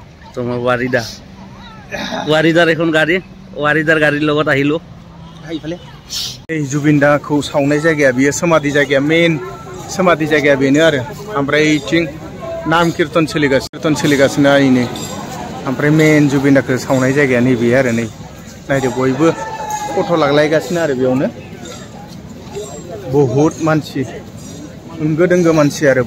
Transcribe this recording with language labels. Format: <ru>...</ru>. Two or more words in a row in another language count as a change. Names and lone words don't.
<as>তোমার ওয়ারিদার এখন গাড়ি ওয়ারিদার গাড়ির লগত আহিলো</as> <brx>এই जुबिन दाखौ सावनाय जायगाया बियो समाधि जायगाया मेन समाधि जायगाया बेनो आरो ओमफ्राय इथिं नाम कीर्तन सोलिगासिनो आइनो ओमफ्राय मेन जुबिन दाखौ सावनाय जायगाया नैबे आरो नै नायदो बयबो फट' लालायगासिनो आरो बेयावनो बहुत मानसि होंगो दोंगो मानसि आरो</brx>